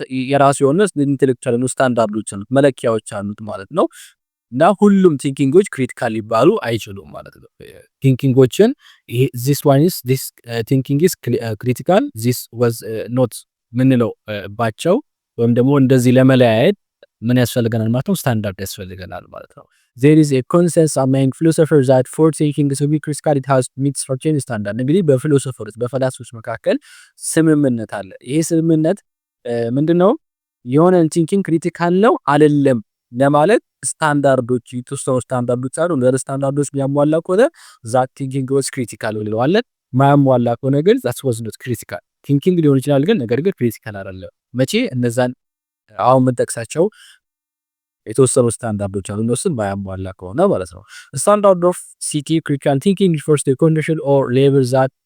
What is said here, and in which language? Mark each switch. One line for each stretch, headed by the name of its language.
Amharic: የራሱ የሆነ ኢንተሌክቹዋል ስታንዳርዶች አሉት መለኪያዎች አሉት ማለት ነው። እና ሁሉም ቲንኪንጎች ክሪቲካል ሊባሉ አይችሉም ማለት ነው። ቲንኪንጎችን
English: this one is this thinking is critical this was not
Amharic: ምንለው ባቸው ወይም ደግሞ እንደዚህ ለመለያየት ምን ያስፈልገናል ማለት ነው? ስታንዳርድ ያስፈልገናል ማለት ነው።
English: there is a consensus among philosophers that for thinking to be critical it has to meet certain standard።
Amharic: እንግዲህ በፊሎሶፈሮች በፈላስፎች መካከል ስምምነት አለ። ይሄ ስምምነት ምንድነው? የሆነን ቲንኪንግ ክሪቲካል ነው አይደለም ለማለት ስታንዳርዶች የተወሰኑ ስታንዳርዶች አሉ። እንደ ስታንዳርዶች የሚያሟላ ከሆነ ዛት ቲንኪንግ
English: was critical
Amharic: ብለዋለን። ማያሟላ ከሆነ ግን
English: that was not critical
Amharic: ቲንኪንግ ሊሆን ይችላል፣ ግን ነገር ግን ክሪቲካል አይደለም። መቼ? እነዛን አሁን የምንጠቅሳቸው የተወሰኑ ስታንዳርዶች አሉ። እነሱን ማያሟላ ከሆነ ማለት ነው። ስታንዳርድ ኦፍ ሲቲ ክሪቲካል ቲንኪንግ
English: refers to a condition or level that